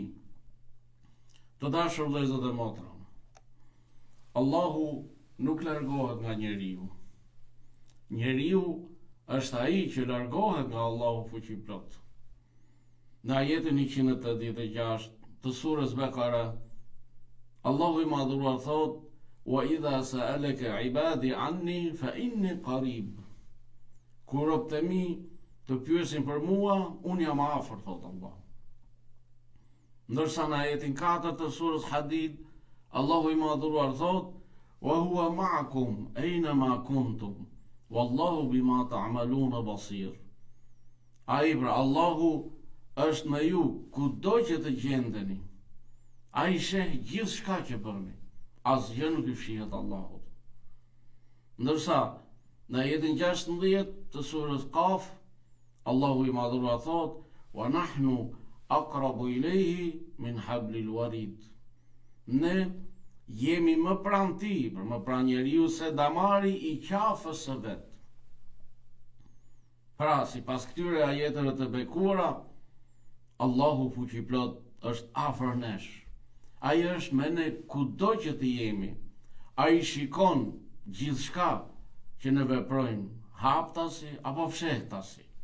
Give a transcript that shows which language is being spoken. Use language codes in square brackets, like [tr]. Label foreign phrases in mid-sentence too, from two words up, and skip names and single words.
[sq] Të dashur vëllezër dhe motra, Allahu nuk largohet nga njeriu. Njeriu është ai që largohet nga Allahu fuqiplot. Në ajetin 186 të surës Bekara, Allahu i madhruar thot: [ar] "وإذا سألك عبادي عني فإني قريب." [sq] Kur robët e mi të pyesin për mua, unë jam afër, thot Allah. Ndërsa në ajetin 4 të surës Hadid, Allahu i madhruar thot: [ar] "وهو معكم أينما كنتم والله بما تعملون بصير." [sq] Ai pra Allahu është me ju kudo që të gjendeni. Ai sheh gjithçka që bëni. Asgjë nuk i fshihet Allahut. Ndërsa në ajetin 16 të surës Qaf, Allahu i madhruar thot: [ar] "ونحن أقرب إليه من حبل الوريد." [sq] Ne jemi më pranë tij, për më pranë njeriu se damari i qafës së vet. Pra, sipas këtyre ajeteve të bekuara, Allahu fuqiplot është afër nesh. Ai është me ne kudo që të jemi. Ai shikon gjithçka që ne veprojmë, haptasi apo fshehtasi.